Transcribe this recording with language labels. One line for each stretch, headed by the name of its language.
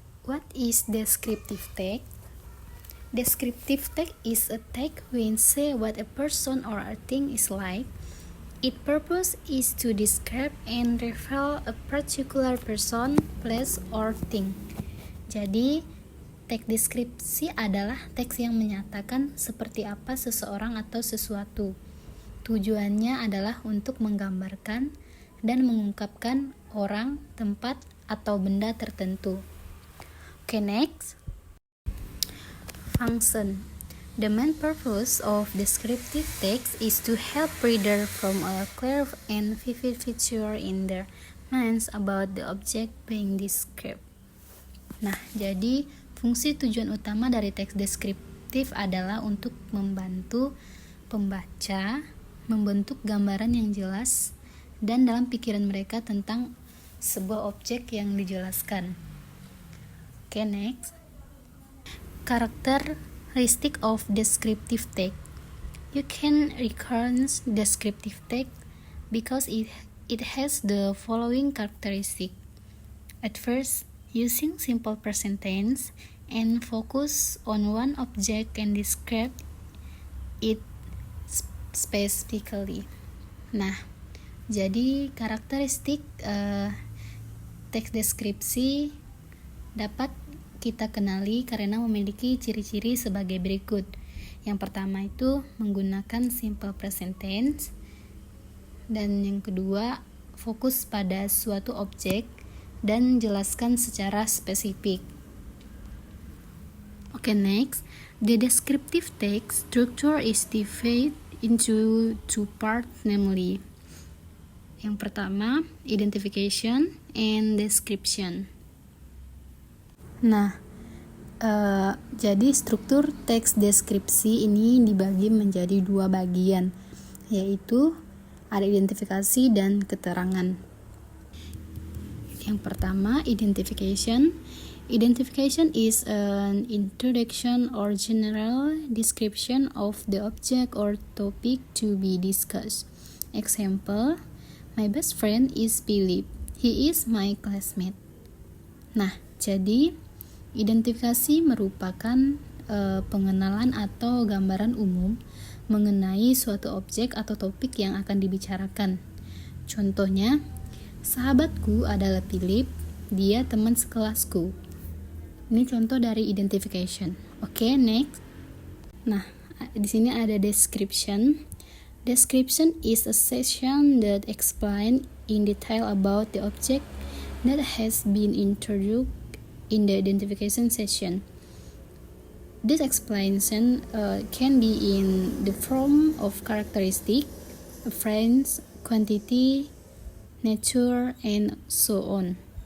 English: What is descriptive text? Descriptive text is a text when say what a person or a thing is like. Its purpose is to describe and reveal a particular person, place, or thing.
Indonesian: Jadi, teks deskripsi adalah teks yang menyatakan seperti apa seseorang atau sesuatu. Tujuannya adalah untuk menggambarkan dan mengungkapkan orang, tempat, atau benda tertentu.
English: Okay, next. Function. The main purpose of descriptive text is to help reader from a clear and vivid picture in their minds about the object being described.
Indonesian: Nah, jadi fungsi tujuan utama dari teks deskriptif adalah untuk membantu pembaca membentuk gambaran yang jelas dan dalam pikiran mereka tentang sebuah objek yang dijelaskan.
English: Okay, next. Characteristic of descriptive text. You can recognize descriptive text because it has the following characteristic. At first, using simple present tense and focus on one object and describe it specifically.
Indonesian: Nah, jadi karakteristik teks deskripsi dapat kita kenali karena memiliki ciri-ciri sebagai berikut. Yang pertama itu menggunakan simple present tense, dan yang kedua fokus pada suatu objek dan jelaskan secara spesifik.
English: Okay, next. The descriptive text structure is divided into two parts, namely,
Indonesian: yang pertama,
English: identification and description.
Indonesian: Nah, jadi struktur teks deskripsi ini dibagi menjadi dua bagian, yaitu ada identifikasi dan keterangan. Yang pertama, identification.
English: Identification is an introduction or general description of the object or topic to be discussed. Example, my best friend is Philip. He is my classmate.
Indonesian: Nah, jadi identifikasi merupakan pengenalan atau gambaran umum mengenai suatu objek atau topik yang akan dibicarakan. Contohnya, sahabatku adalah Philip, dia teman sekelasku. Ini contoh dari identification. Oke, next. Nah, di sini ada description.
English: Description is a section that explain in detail about the object that has been introduced in the identification section. This explanation can be in the form of characteristic, friends, quantity, nature, and so on.